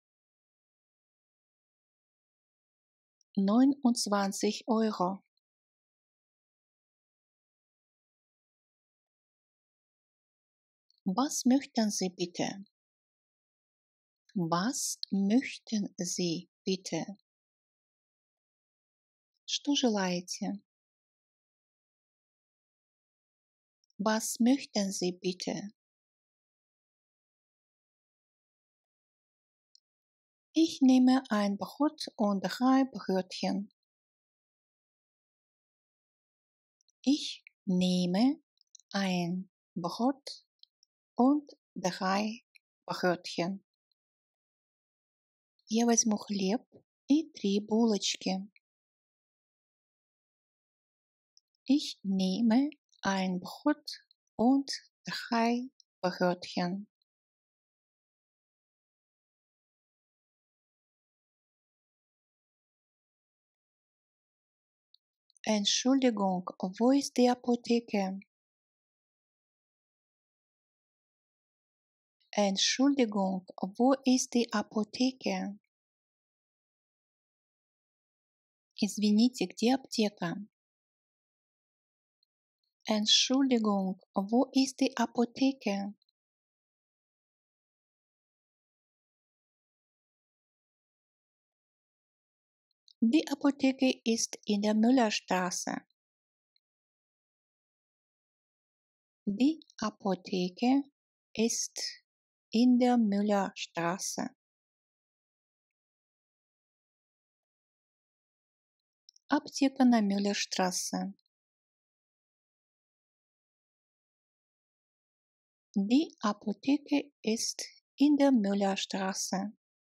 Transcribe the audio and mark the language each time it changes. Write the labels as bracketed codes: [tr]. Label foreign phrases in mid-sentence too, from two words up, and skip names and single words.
[de] 29 Euro. Was möchten Sie bitte? Was möchten Sie bitte? [ru] Что желаете? [de] Was möchten Sie bitte? Ich nehme ein Brot und 3 Brötchen. Ich nehme ein Brot und 3 Brötchen. [ru] Я возьму хлеб и 3 булочки. [de] Ich nehme ein Brot und 3 Brötchen. Entschuldigung, wo ist die Apotheke? Entschuldigung, wo ist die Apotheke? [ru] Извините, где аптека? [de] Entschuldigung, wo ist die Apotheke? Die Apotheke ist in der Müllerstraße. Die Apotheke ist in der Müllerstraße. [ru] Аптека на Müllerstraße. [de] Die Apotheke ist in der Müllerstraße.